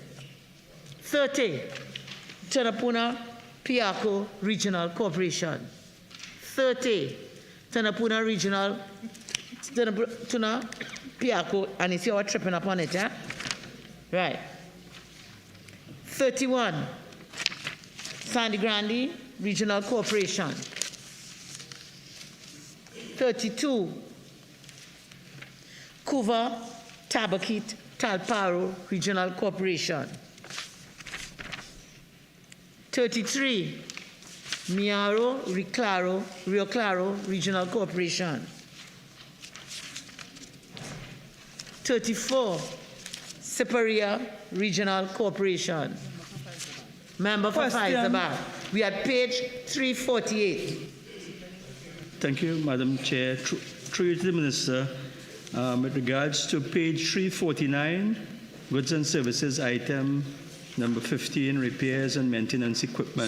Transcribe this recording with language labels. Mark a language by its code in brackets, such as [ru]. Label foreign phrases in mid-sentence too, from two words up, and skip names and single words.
[en] 30, Tanapuna Piako Regional Corporation. 30, Tanapuna Regional, Tuna Piako, and it's your tripping up on it, eh? Right. 31, Sandy Grande Regional Corporation. 32, Kuva Tabakit Talparo Regional Corporation. 33, Miaro Rio Claro Regional Corporation. 34, Separia Regional Corporation. Member for Faisalabad. We are at page 348. Thank you, Madam Chair. Through you to the Minister, with regards to page 349, goods and services item number 15, repairs and maintenance equipment.